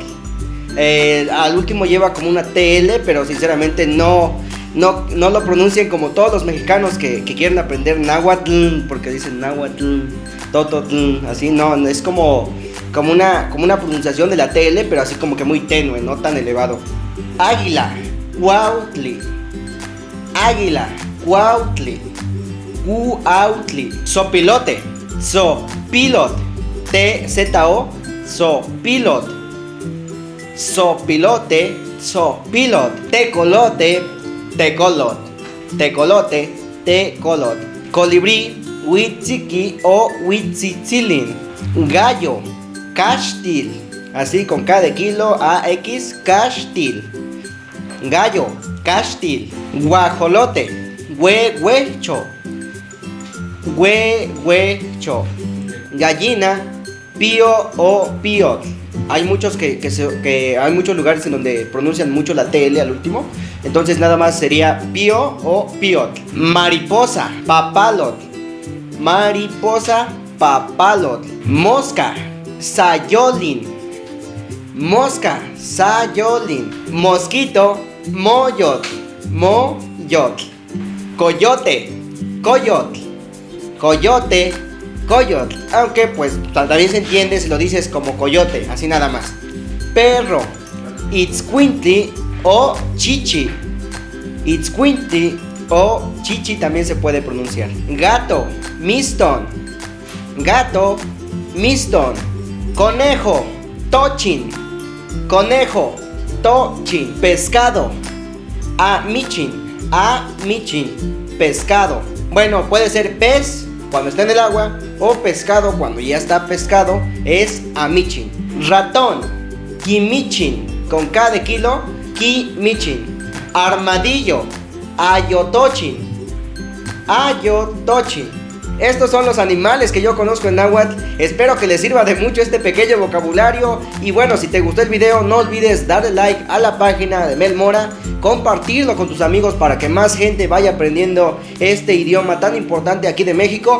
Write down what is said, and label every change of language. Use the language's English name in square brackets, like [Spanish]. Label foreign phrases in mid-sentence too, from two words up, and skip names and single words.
[Spanish] Al último lleva como una TL, pero sinceramente no lo pronuncien como todos los mexicanos que quieren aprender náhuatl, porque dicen náhuatl, tototl, así no, es como una pronunciación de la TL, pero así como que muy tenue, no tan elevado. Águila, cuautli. Águila, cuautli. Cuautli. Sopilote, sopilot. T-Z-O, sopilot. Sopilote, sopilot. Tecolote, tecolot. Tecolote, tecolot. Colibrí, huitziki o huitzitzilin. Gallo, caxtil. Así con K de kilo, A-X, caxtil. Gallo, caxtil. Guajolote, huehuecho. Huehuecho. Gallina, pío o piot. Hay muchos hay muchos lugares en donde pronuncian mucho la TL al último. Entonces nada más sería pío o piot. Mariposa, papalot. Mariposa, papalot. Mosca, sayolin. Mosca, sayolin. Mosquito, moyot. Moyot. Coyote, coyot. Coyote, coyot. Aunque pues también se entiende si lo dices como coyote, así nada más. Perro, itzcuintli o chichi. Itzcuintli o chichi también se puede pronunciar. Gato, miston. Gato, miston. Conejo, tochin. Conejo, tochin. Pescado, amichin. Amichin. Pescado. Bueno, puede ser pez cuando está en el agua o pescado cuando ya está pescado, es amichin. Ratón, quimichin, con K de kilo, quimichin. Armadillo, ayotochin. Ayotochin. Estos son los animales que yo conozco en náhuatl. Espero que les sirva de mucho este pequeño vocabulario. Y bueno, si te gustó el video, no olvides darle like a la página de Mel Mora, compartirlo con tus amigos para que más gente vaya aprendiendo este idioma tan importante aquí de México.